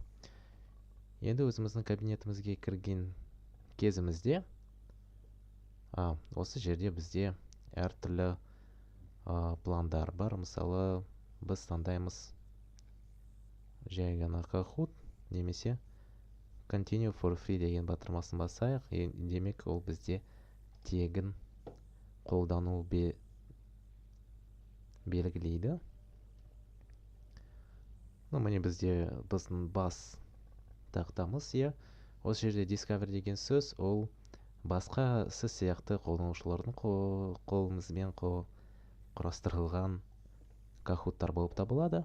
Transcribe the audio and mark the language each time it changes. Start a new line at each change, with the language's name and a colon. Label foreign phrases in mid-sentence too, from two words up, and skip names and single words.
Kazakh: Енді өзіміздің кабинетімізге кірген кезімізде осы жерде бізде әртүрлі пландар бар. Мысалы біз таңдаймыз жай ғана Kahoot немесе
English: Continue for free
Kazakh: деген батырмасын басайық. Демек ол бізде тегін қолдану белгілейді. Міне бізде біздің бас тақтамыз. Осы жерде Discover деген сөз, ол басқа сіз сияқты қолданушылардың қолыңызбен құрастырылған Kahoot-тар болып табылады.